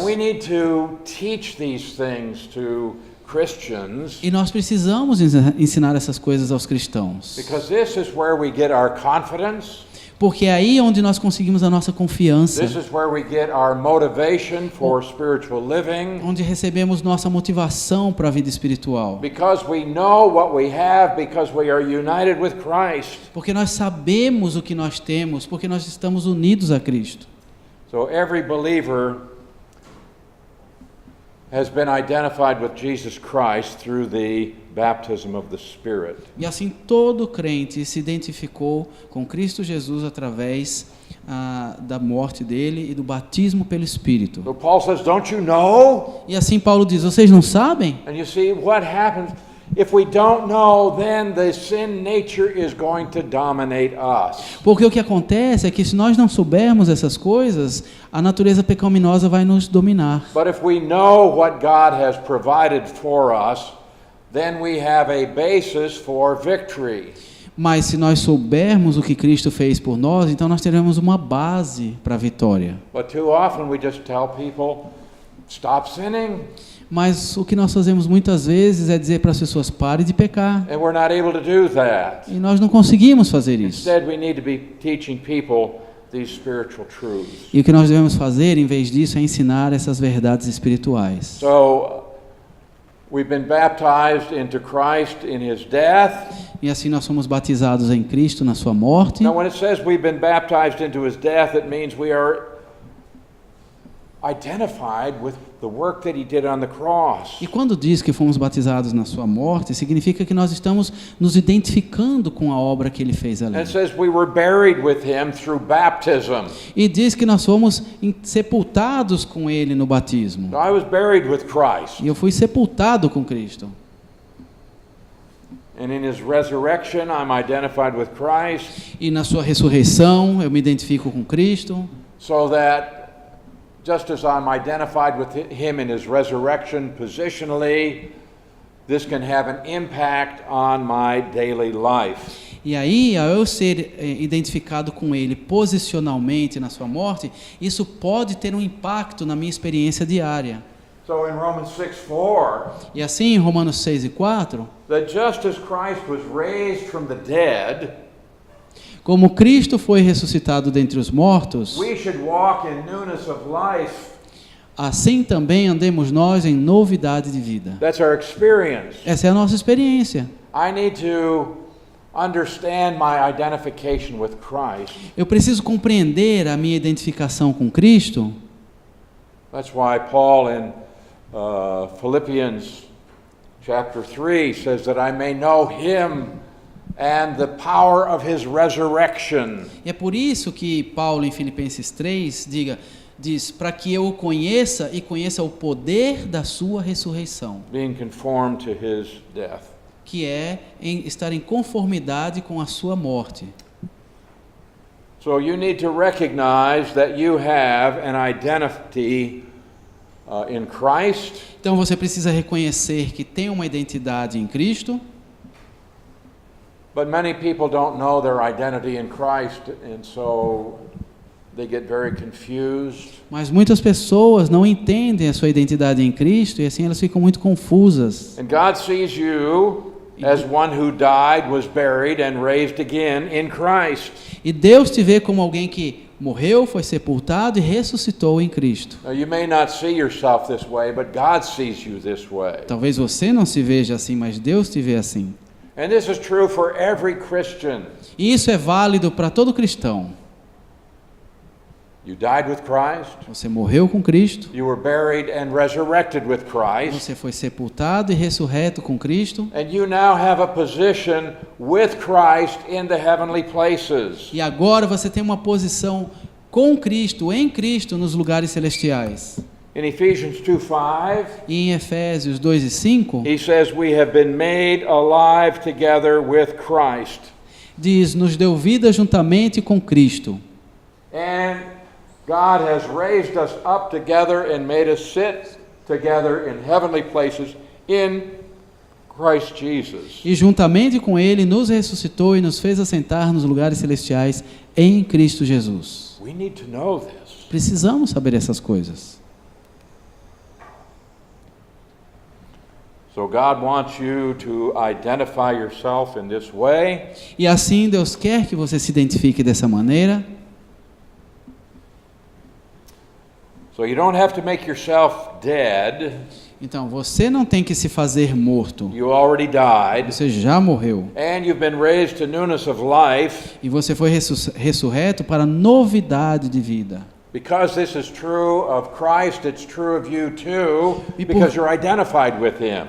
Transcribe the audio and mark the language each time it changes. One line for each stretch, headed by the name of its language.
English: And we need to teach these things to Christians,
Portuguese: E nós precisamos ensinar essas coisas aos cristãos.
English: because this is where we get our confidence.
Portuguese: Porque é aí onde nós conseguimos a nossa confiança,
English: This is where we get our motivation for spiritual living.
Portuguese: onde recebemos nossa motivação para a vida espiritual.
English: Because we know what we have, because we are united with Christ.
Portuguese: Porque nós sabemos o que nós temos, porque nós estamos unidos a Cristo.
English: So every believer has been identified with Jesus Christ through the baptism of the Spirit.
Portuguese: E assim todo crente se identificou com Cristo Jesus através da morte dele e do batismo pelo Espírito.
English: So Paul says, don't you know?
Portuguese: E assim Paulo diz, vocês não sabem?
English: And you see what happens if we don't know, then the sin nature is going to dominate us.
Portuguese: Porque o que acontece é que se nós não soubermos essas coisas, a natureza pecaminosa vai nos dominar.
English: But if we know what God has provided for us, then we have a basis for victory.
Portuguese: Mas se nós soubermos o que Cristo fez por nós, então nós teremos uma base para a vitória.
English: But too often we just tell people, stop sinning,
Portuguese: Mas o que nós fazemos muitas vezes é dizer para as pessoas, pare de pecar.
English: and we're not able to do that.
Portuguese: E nós não conseguimos fazer isso.
English: Instead, we need to be teaching people these spiritual truths.
Portuguese: E o que nós devemos fazer, em vez disso, é ensinar essas verdades espirituais.
English: So, we've been baptized into Christ in his death.
Portuguese: E assim nós somos batizados em Cristo na sua morte.
English: Now, when it says we've been baptized into his death, it means we are identified with the work that he did on the cross.
Portuguese: E quando diz que fomos batizados na sua morte, significa que nós estamos nos identificando com a obra que ele fez ali.
English: And it says we were buried with him through baptism.
Portuguese: E diz que nós fomos sepultados com ele no batismo.
English: So I was buried with Christ.
Portuguese: E eu fui sepultado com Cristo.
English: And in his resurrection, I'm identified with Christ,
Portuguese: E na sua ressurreição, eu me identifico com Cristo.
English: so that just as I'm identified with him in his resurrection positionally, this can have an impact on my daily life.
Portuguese: E aí, ao eu ser identificado com ele posicionalmente na sua morte, isso pode ter um impacto na minha experiência diária.
English: So in Romans 6:4,
Portuguese: E assim, em Romanos 6:4,
English: that just as Christ was raised from the dead,
Portuguese: como Cristo foi ressuscitado dentre os mortos,
English: we should walk in newness of life.
Portuguese: assim também andemos nós em novidade de vida.
English: That's our experience.
Portuguese: Essa é a nossa experiência.
English: I need to understand my identification with Christ.
Portuguese: Eu preciso compreender a minha identificação com Cristo.
English: That's why Paul in Philippians chapter 3 says that I may know him and the power of his resurrection.
Portuguese: E é por isso que Paulo em Filipenses 3 diz para que eu o conheça e conheça o poder da sua ressurreição,
English: Being conformed to his death.
Portuguese: que é estar em conformidade com a sua morte.
English: So you need to recognize that you have an identity in Christ,
Portuguese: Então você precisa reconhecer que tem uma identidade em Cristo,
English: but many people don't know their identity in Christ, and so they get very confused.
Portuguese: mas muitas pessoas não entendem a sua identidade em Cristo e assim elas ficam muito confusas.
English: And God sees you as one who died, was buried, and raised again in Christ.
Portuguese: E Deus te vê como alguém que morreu, foi sepultado e ressuscitou em Cristo.
English: Now, you may not see yourself this way, but God sees you this way.
Portuguese: Talvez você não se veja assim, mas Deus te vê assim.
English: And this is true for every Christian.
Portuguese: E isso é válido para todo cristão.
English: You died with Christ.
Portuguese: Você morreu com Cristo.
English: You were buried and resurrected with Christ.
Portuguese: Você foi sepultado e ressurreto com Cristo.
English: And you now have a position with Christ in the heavenly places.
Portuguese: E agora você tem uma posição com Cristo, em Cristo, nos lugares celestiais.
English: In Ephesians 2:5,
Portuguese: E em Efésios 2 e 5,
English: he says we have been made alive together with Christ.
Portuguese: diz, nos deu vida juntamente com Cristo.
English: And God has raised us up together and made us sit together in heavenly places in Christ Jesus.
Portuguese: E juntamente com Ele nos ressuscitou e nos fez assentar nos lugares celestiais em Cristo Jesus.
English: We need to know this.
Portuguese: Precisamos saber essas coisas.
English: So God wants you to identify yourself in this way.
Portuguese: E assim Deus quer que você se identifique dessa maneira.
English: So you don't have to make yourself dead.
Portuguese: Então, você não tem que se fazer morto.
English: You already died.
Portuguese: Você já morreu.
English: And you've been raised to newness of life.
Portuguese: E você foi ressurreto para novidade de vida.
English: Because this is true of Christ, it's true of you too,
Portuguese: E por-
English: because you're identified with Him.